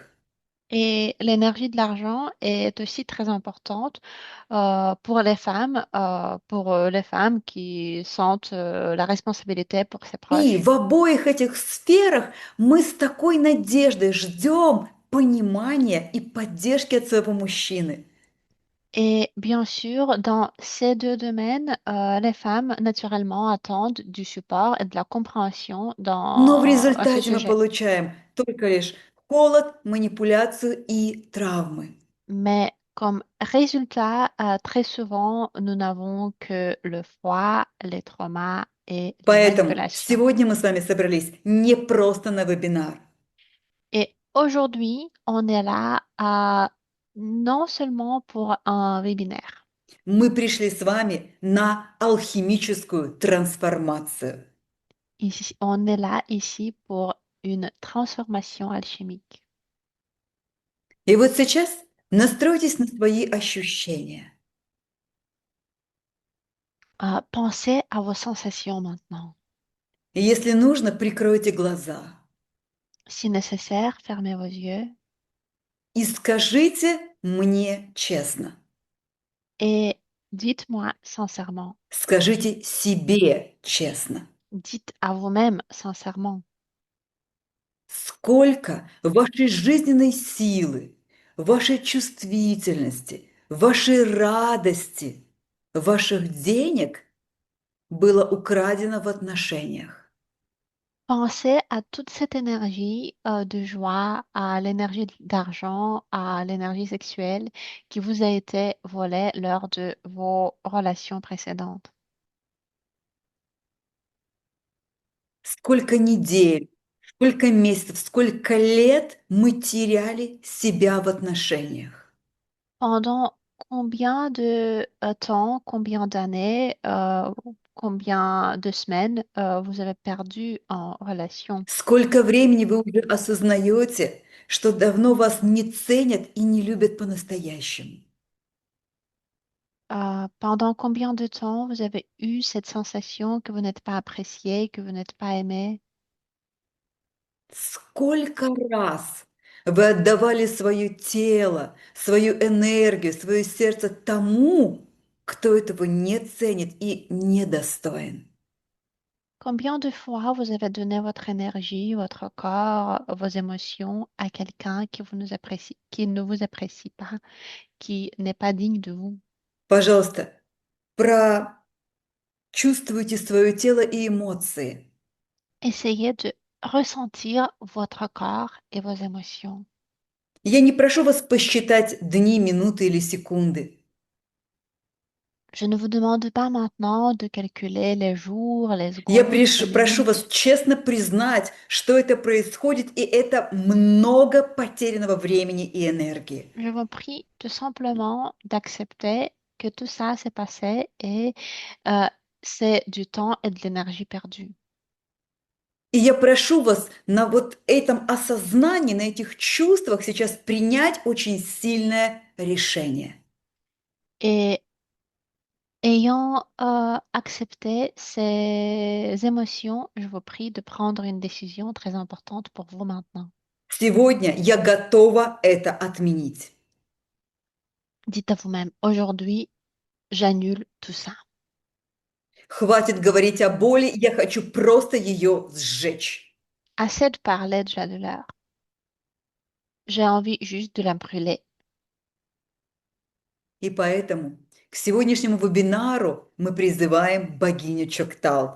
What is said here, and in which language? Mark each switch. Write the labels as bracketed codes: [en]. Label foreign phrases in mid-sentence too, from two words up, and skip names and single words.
[fr] Et l'énergie de l'argent est aussi très importante pour les femmes qui sentent la responsabilité pour ses [ru] И [fr] proches. [ru] в обоих этих сферах мы с такой надеждой ждем понимания и поддержки от своего мужчины. [fr] Et bien sûr, dans ces deux domaines, les femmes naturellement attendent du support et de la compréhension [ru] Но в [fr] à ce [ru] результате мы [fr] sujet. [ru] получаем только лишь холод, манипуляцию и травмы. [fr] Mais comme résultat, très souvent, nous n'avons que le froid, les traumas et les [ru] Поэтому [fr] manipulations. [ru] сегодня мы с вами собрались не просто на вебинар. [fr] Et aujourd'hui, on est là non seulement pour un webinaire. [ru] Мы пришли с вами на алхимическую трансформацию. [fr] Ici, on est là ici pour une transformation alchimique. [ru] И вот сейчас настройтесь на свои ощущения. [fr] Pensez à vos sensations maintenant. [ru] И если нужно, прикройте глаза [fr] Si nécessaire, fermez vos yeux [ru] и скажите мне честно, [fr] et dites-moi sincèrement, [ru] скажите себе честно, [fr] dites à vous-même sincèrement, [ru] сколько вашей жизненной силы, вашей чувствительности, вашей радости, ваших денег было украдено в отношениях. [fr] pensez à toute cette énergie de joie, à l'énergie d'argent, à l'énergie sexuelle qui vous a été volée lors de vos relations précédentes. [ru] Сколько недель, сколько месяцев, сколько лет мы теряли себя в отношениях. [fr] Pendant combien de temps, combien d'années, combien de semaines vous avez perdu en relation? [ru] Сколько времени вы уже осознаете, что давно вас не ценят и не любят по-настоящему? [fr] Pendant combien de temps vous avez eu cette sensation que vous n'êtes pas apprécié, que vous n'êtes pas aimé? [ru] Сколько раз вы отдавали свое тело, свою энергию, свое сердце тому, кто этого не ценит и недостоин? [fr] Combien de fois vous avez donné votre énergie, votre corps, vos émotions à quelqu'un qui vous nous apprécie, qui ne vous apprécie pas, qui n'est pas digne de vous? [ru] Пожалуйста, прочувствуйте свое тело и эмоции. [fr] Essayez de ressentir votre corps et vos émotions. [ru] Я не прошу вас посчитать дни, минуты или секунды. [fr] Je ne vous demande pas maintenant de calculer les jours, les [ru] Я [fr] secondes, les [ru] прошу [fr] minutes. [ru] вас честно признать, что это происходит, и это много потерянного времени и энергии. [fr] Je vous prie tout simplement d'accepter que tout ça s'est passé et euh, c'est du temps et de l'énergie perdue. [ru] И я прошу вас на вот этом осознании, на этих чувствах сейчас принять очень сильное решение. [fr] Et ayant accepté ces émotions, je vous prie de prendre une décision très importante pour vous maintenant. [ru] Сегодня я готова это отменить. [fr] Dites à vous-même, aujourd'hui, j'annule tout ça. [ru] Хватит говорить о боли, я хочу просто ее сжечь. [fr] Assez de parler de la douleur. J'ai envie juste de la brûler. [ru] И поэтому к сегодняшнему вебинару мы призываем богиню Чоктал,